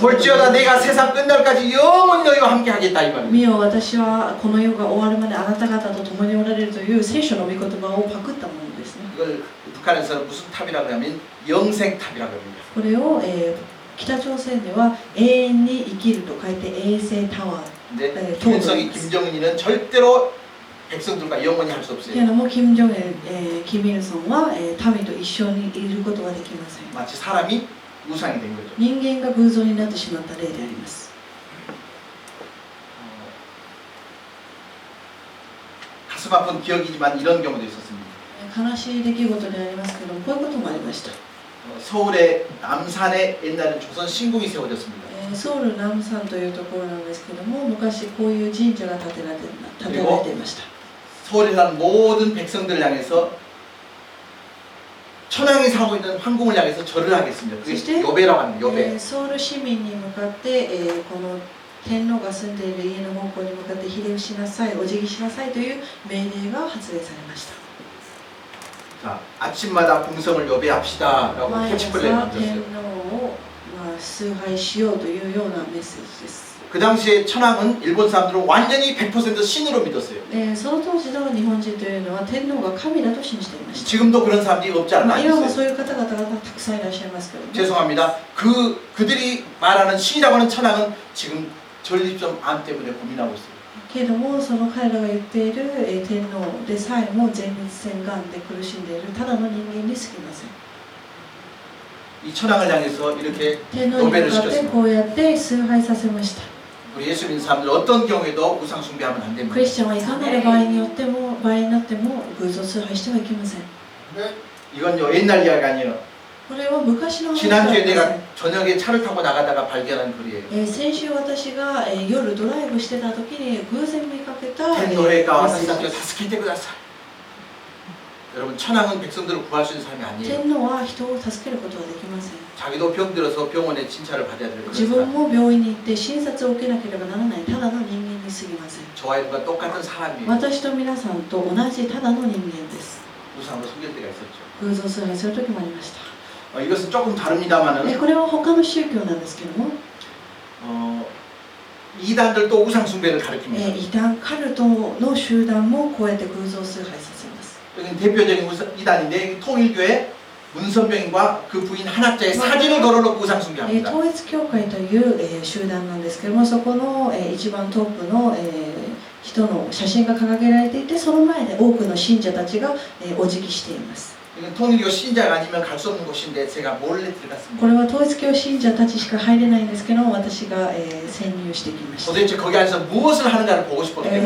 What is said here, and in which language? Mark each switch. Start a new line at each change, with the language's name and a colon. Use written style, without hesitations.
Korean: 볼지어다 내가 세상 끝날까지 영원히 너희와 함께 하겠다 이 말입니다.
Japanese: 見よ私はこの世が終わるまであなた方と共におられるという聖書の御言葉をパクったものですね
Korean: 이걸 북한에서는 무슨 탑이라고 하면 영생탑이라고 합니다.
Japanese: これを、北朝鮮では永遠に生きると書いて永世タワー
Korean: 근데 김일성이 김정은이는 절대로 백성들과 영원히 할 수
Japanese: と
Korean: 없어요.
Japanese: いうのもキム・ジョンイル、キム・イルソンは、民と一緒にいることはできません
Korean: 마치 사람이 우상이 된 거죠.
Japanese: 人間が偶像になってしまった例であります
Korean: 가슴 아픈 기억이지만 이런 경우도 있었습니다.
Japanese: 悲しい出来事でありますけどもこういうこともありました
Korean: 서울의 남산에 옛날에 조선 신궁이 세워졌습니다.
Japanese: ソウル南山というところなんですけども昔こういう神社が建てられていました
Korean: 서울에 사는 모든 백성들을 향해서 천황이 살고 있는 황궁을 향해서 절을 하겠습니다. 그게 요배라고 합니다. 요배.
Japanese: ソウル市民に向かって、この天皇が住んでいる家の方向に向かってひれ伏しなさい、お辞儀しなさいという命令が発令されました
Korean: 자, 아침마다 궁성을 요배합시다라고
Japanese: 毎朝
Korean: 캐치플레이
Japanese: 天
Korean: 만들었어요.
Japanese: 皇を、崇拝しようというようなメッセージです
Korean: 그 당시에 천황은 일본 사람들은 완전히 100% 신으로 믿었어요.
Japanese: その当時の日本人というのは天皇が神だと信じていました
Korean: 지금도 그런 사람들이 없지 않아
Japanese: 今も
Korean: 있어요.
Japanese: そういう方々がたくさんいらっしゃいますけども
Korean: 죄송합니다. 그들이 말하는 신이라고 하는 천황은 지금 전립선 암 때문에 고민하고 있어요.
Japanese: けれどもその彼らが言っている、天皇でさえも前立腺がんで苦しんでいるただの人間に過ぎません
Korean: 이 천황을 향해서 이렇게
Japanese: 天皇に向かってこうやって崇拝させました
Korean: 우리 예수 믿는 사람들 어떤 경우에도 우상 숭배하면 안
Japanese: ク
Korean: 됩니다.
Japanese: リスチャンはいかなる場合になっても偶像崇拝してはいけません
Korean: 이건요 옛날 이야기 아니에요.
Japanese: これは昔の話では
Korean: 지난주에
Japanese: ありません
Korean: 내가 저녁에 차를 타고 나가다가 발견한 글이에요.
Japanese: 先週私が、夜ドライブしてた時に偶然見かけた、メッ天皇陛下はセージです
Korean: 다스리게
Japanese: ください.
Korean: 여러분 천황은 백성들을 구할 수 있는 사람이 아니에요.
Japanese: 天皇は人を助けることはできません
Korean: 자기도 병들어서 병원에 진찰을 받아야 될
Japanese: 自
Korean: 그런
Japanese: も病院に行って診察を受けなければならないただの人間に過ぎません
Korean: 저와 여러분과 똑같은 사람이에요.
Japanese: 私と皆さんと同じただの人間です
Korean: 우상으로 속일 때가 있었죠.
Japanese: 偶像崇拝する時もありました
Korean: 이것은 조금 다릅니다만은
Japanese: これは他の宗教なんですけども
Korean: 이단들도 우상 숭배를 가르칩니다.
Japanese: 異端カルトの集団もこうやって偶像崇拝させます
Korean: 여기는 대표적인 이단인데 통일교회 문선병과 그 부인 한학자의 사진을 걸어놓고 우상 숭배합니다.
Japanese: 統一教会という、集団なんですけどもそこの、一番トップの、人の写真が掲げられていてその前で多くの信者たちが、お辞儀しています
Korean: 이건 통일교 신자가 아니면 갈 수 없는 곳인데 제가 몰래 들어갔습니다.
Japanese: これは統一教信者たちしか入れないんですけど私が、潜入してきました
Korean: 도대체 거기 안에서 무엇을 하는가를 보고 싶었기 때문에